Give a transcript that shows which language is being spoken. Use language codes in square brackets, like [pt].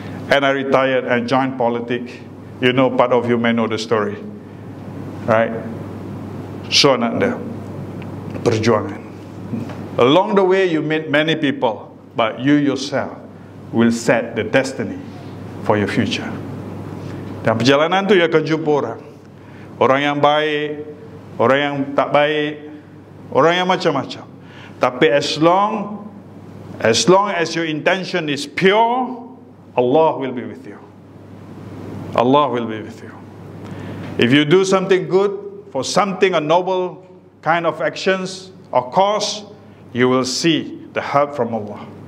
[en] And I retired and joined politics. You know, part of you may know the story, right? So [ms] ananda, perjuangan. [en] Along the way, you meet many people, but you yourself will set the destiny for your future. [ms] Dan perjalanan tu you akan jumpa orang. Orang yang baik, orang yang tak baik, orang yang macam-macam. Tapi [en] as long as your intention is pure, Allah will be with you. Allah will be with you. If you do something good for something, a noble kind of actions or cause, you will see the help from Allah.